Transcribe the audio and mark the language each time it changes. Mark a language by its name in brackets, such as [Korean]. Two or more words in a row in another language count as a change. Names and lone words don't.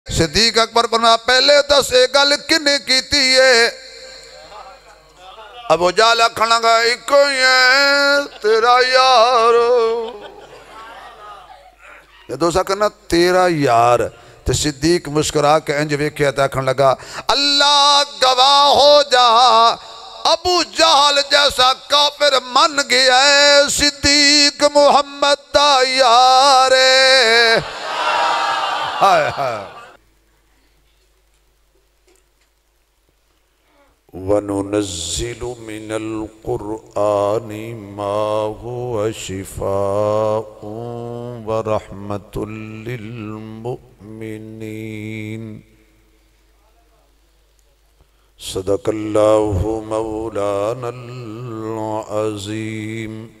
[Punjabi] صدیق اکبر فرمایا پہلے دس ایک گل کنے کیتی ہے؟ ابو جہل آکھن لگا ایک ہی ہے تیرا یار۔ یہ دوسرا کہنا تیرا یار۔ تو صدیق مسکرا کے انج ویکھیا تے آکھن لگا اللہ گواہ ہو جا ابو جہل جیسا کافر من گیا ہے صدیق محمد دا یار ہے۔ ہائے ہائے۔ [Arabic] وَنُنَزِّلُ مِنَ الْقُرْآنِ مَا هُوَ شِفَاءٌ وَرَحْمَةٌ لِّلْمُؤْمِنِينَ صدق اللہ مولانا العظیم۔